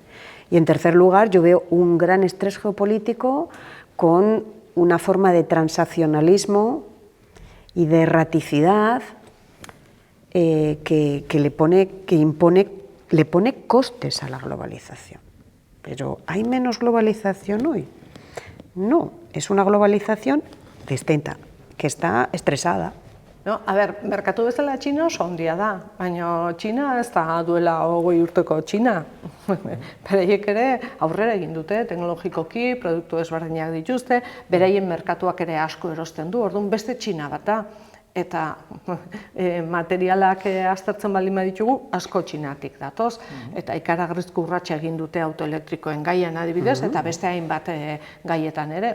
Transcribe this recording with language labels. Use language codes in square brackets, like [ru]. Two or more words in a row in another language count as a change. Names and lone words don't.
[es] Y en tercer lugar, yo veo un gran estrés geopolítico con una forma de transaccionalismo y de erraticidad que le pone costes a la globalización. Pero ¿hay menos globalización hoy? No, es una globalización distinta, que está estresada. [eu] No, a ber, merkatu bezala Txina oso handia da, baina Txina ez da duela 20 urteko Txina. Beraiek ere aurrera egin dute, teknologikoki, produktu ezberdinak dituzte, beraien merkatuak ere asko erosten du, orduan beste Txina bat da. Eta materialak aztertzen baldin baditugu, asko Txinatik datoz, eta ikaragarrizko urratsa egin dute autoelektrikoen gaian adibidez, eta beste hainbat gaietan ere.